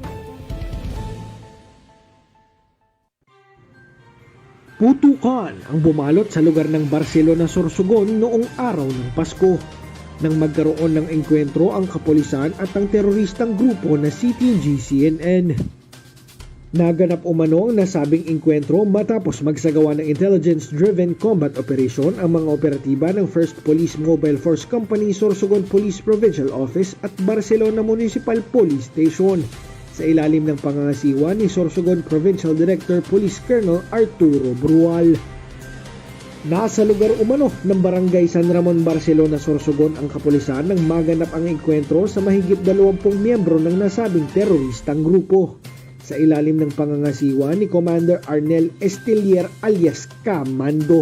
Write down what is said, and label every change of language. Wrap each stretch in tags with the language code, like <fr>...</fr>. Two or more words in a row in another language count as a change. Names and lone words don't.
<tl>Putukan ang bumalot sa lugar ng Barcelona, Sorsogon noong araw ng Pasko. Nang magkaroon ng engkwentro ang kapulisan at ang teroristang grupo na CTG-CNN. Naganap umano ang nasabing engkwentro matapos magsagawa ng</tl> <en>intelligence-driven combat operation</en> <tl>ang mga operatiba ng 1st Police Mobile Force Company, Sorsogon Police Provincial Office at Barcelona Municipal Police Station sa ilalim ng pangangasiwa ni Sorsogon Provincial Director Police Colonel Arturo Brual. Nasa lugar umano ng Barangay San Ramon, Barcelona, Sorsogon ang kapulisan nang maganap ang engkwentro sa mahigit 20 miyembro ng nasabing teroristang grupo sa ilalim ng pangangasiwa ni Commander Arnel Estelier alias Kamando.</tl>